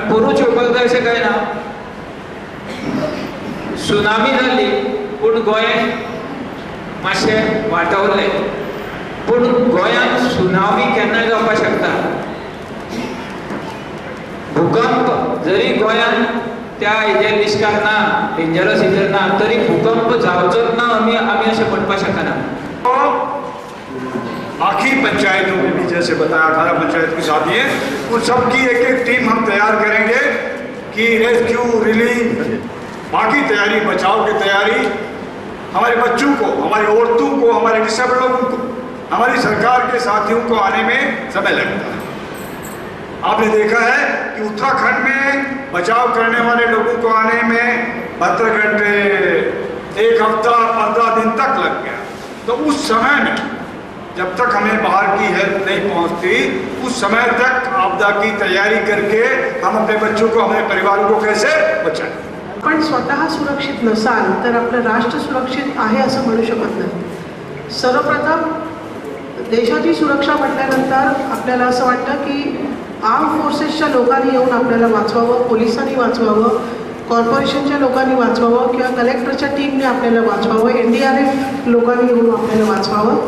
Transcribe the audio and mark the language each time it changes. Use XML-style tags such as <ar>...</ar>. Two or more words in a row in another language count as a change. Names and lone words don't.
<kok>पोरूच येवपाक जाय अशें कांय ना. सुनामी जाल्ली पूण गोंय मातशें वाटावरलें. पूण गोंयांत सुनामी केन्नाय जावपाक शकता. भूकंप जरी गोंयांत त्या हेजेर निश्कार ना,</kok> <en>dangerous hazard</en> <kok>ना, तरी भूकंप जावचोच ना आमी अशें म्हणपाक शकना.</kok> <hi>बाकी पंचायतों में भी जैसे बताया 18 पंचायत की शादी है, उन सब की एक टीम हम तैयार करेंगे कि</hi> <en>rescue relief</en> <hi>बाकी तैयारी बचाव की तैयारी हमारे बच्चों को, हमारी औरतों को, हमारे डिसेबल लोगों को, हमारी सरकार के साथियों को आने में समय लगता है. आपने देखा है कि उत्तराखंड में बचाव करने वाले लोगों को आने में 72 घंटे, 1 हफ्ता, 15 दिन तक लग गया. तो उस समय में जब तक हमें बाहर की हेल्प नहीं पहुंचती उस समय तक आपदा की तैयारी करके हम अपने बच्चों को, हमारे परिवारों को कैसे बचाएं.</hi> <mr>पण स्वतः सुरक्षित नसाल तर आपलं राष्ट्र सुरक्षित आहे असं म्हणू शकत नाही. सर्वप्रथम देशाची सुरक्षा म्हटल्यानंतर आपल्याला असं वाटतं की आर्म फोर्सेसच्या लोकांनी येऊन आपल्याला वाचवावं, पोलिसांनी वाचवावं, कॉर्पोरेशनच्या लोकांनी वाचवावं किंवा कलेक्टरच्या टीमने आपल्याला वाचवावं, NDRF लोकांनी येऊन आपल्याला वाचवावं.</mr>